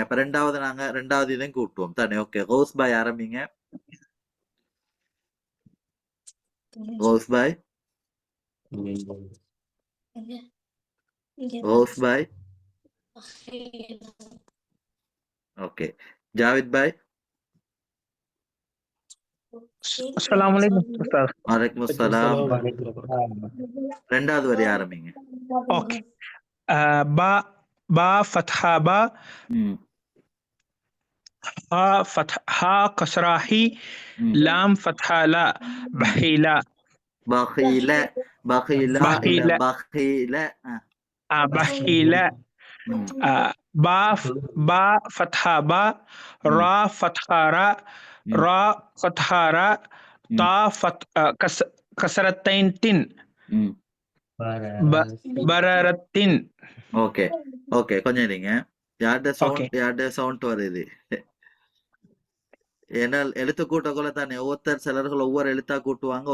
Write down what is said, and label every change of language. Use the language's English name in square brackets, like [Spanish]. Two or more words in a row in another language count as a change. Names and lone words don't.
[Tamil] அப்ப ரெண்டாவது இதையும் கூட்டுவோம் தானே? ஓகே கௌஸ் பாய் ஆரம்பிங்க. கௌஸ் பாய். கௌஸ் பாய். ஓகே ஜாவித் பாய். [Arabic] السلام عليكم أستاذ. وعليكم السلام. [Tamil] ரெண்டாவது வரி ஆரம்பிங்க. [Arabic] اوكي. با فتحة با ها فتح ها كسرة هي لام فتحة لا بخيلة. بخيلة بخيلة بخيلة بخيلة بخيلة. با فتحة با را فتحة را را فتحة را تا كسرتين تن بررتن. [Tamil] ஓகே ஓகே கொஞ்சம் இருங்க. யார்ட சவுண்ட் வருது? ஏன்னா எழுத்து கூட்டக்குள்ள தானே ஒவ்வொருத்தர் சிலர்கள் ஒவ்வொரு எழுத்தா கூட்டுவாங்க.